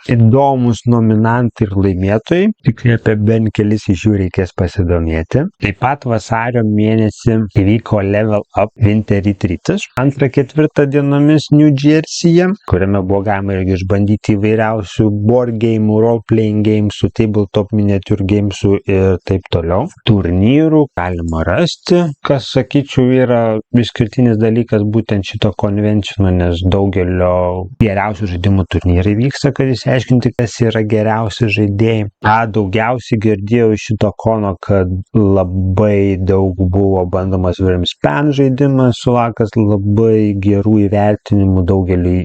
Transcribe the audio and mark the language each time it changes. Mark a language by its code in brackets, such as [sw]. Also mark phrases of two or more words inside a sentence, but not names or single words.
[lt] Įdomus nominantai ir laimėtojai. Tikrai apie bent kelis iš jų reikės pasidomėti. Taip pat vasario mėnesį įvyko Level Up Winter Retreatas. 2-4 dienomis New Jersey'e, kuriame buvo galima irgi išbandyti įvairiausių [en] board game, role-playing games, tabletop miniature games [lt] ir taip toliau. Turnyrų galima rasti, kas, sakyčiau, yra išskirtinis dalykas būtent šito konvenčino, nes daugelio geriausių žaidimų turnyrai vyksta, kad išsiaiškinti, kas yra geriausi žaidėjai. Daugiausiai girdėjau iš šito kono, kad labai daug buvo bandomas Wingspan žaidimas, sulaukęs labai gerų įvertinimų daugeliui.